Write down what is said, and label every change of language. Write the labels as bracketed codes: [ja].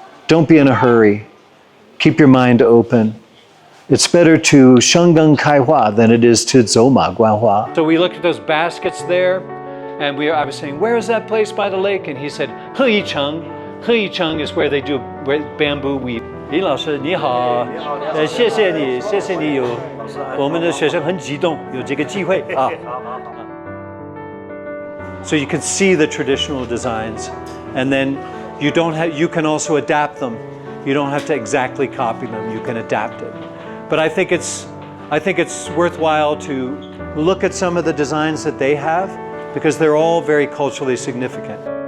[en] Don't be in a hurry. Keep your mind open. It's better to [zh] 生根开花 [en] than it is to [zh] 走马观花. [en] So we looked at those baskets there, and I was saying, where is that place by the lake? And he said, Heyicheng. Heyicheng is where they do bamboo weave. [zh] 林老师你好，谢谢你有我们的学生很激动有这个机会啊。 [en] So you can see the traditional designs, and then you can also adapt them. You don't have to exactly copy them. You can adapt it. But I think it's worthwhile to look at some of the designs that they have, because they're all very culturally significant.